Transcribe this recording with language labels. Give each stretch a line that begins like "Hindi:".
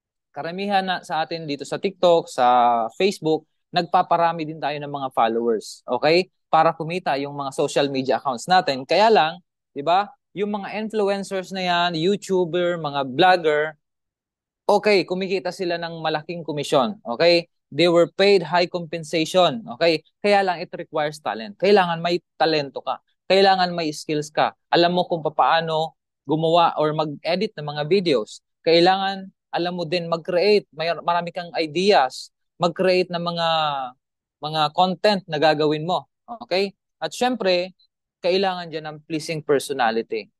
Filipino: Karamihan na sa atin dito sa TikTok, sa Facebook, nagpaparami din tayo ng mga followers. Okay? Para kumita yung mga social media accounts natin. Kaya lang, 'di ba? Yung mga influencers na yan, YouTuber, mga vlogger, okay, kumikita sila ng malaking komisyon. Okay?
English: They were paid high compensation.
Filipino: Okay? Kaya lang
English: it requires talent.
Filipino: Kailangan may talento ka. Kailangan may skills ka. Alam mo kung paano gumawa or mag-edit ng mga videos. Kailangan alam mo din mag-create, marami kang ideas, mag-create ng mga content na gagawin mo. Okay? At syempre, kailangan diyan ng pleasing personality.